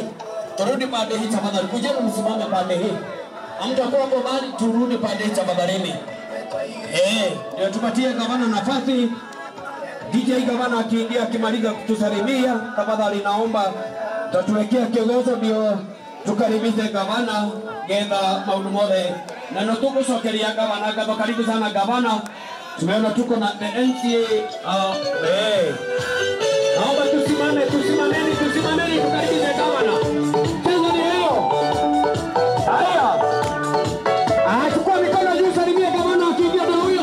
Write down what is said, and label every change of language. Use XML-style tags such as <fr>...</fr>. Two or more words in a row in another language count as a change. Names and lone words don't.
<sw>Turudi pande hii tafadhali. Kujeni msimame pande hii. Hamtakuwa kwa mali, turudi pande hii tafadhali. Ndio tupatie gavana nafasi. DJ gavana akiingia akimaliza kutusalimia, tafadhali naomba tatuwekea kiongozi ndio tukaribishe gavana</sw> <ki>getha maundu mothe. Na no tugucokeria gavana gatho,</ki> <sw>karibu sana gavana. Tumeona tuko na the NCA naomba tusimameni tukaribishe gavana. Cheza ni leo. Haya. Chukua mikono juu, salimia gavana akiingia na huyo.</sw>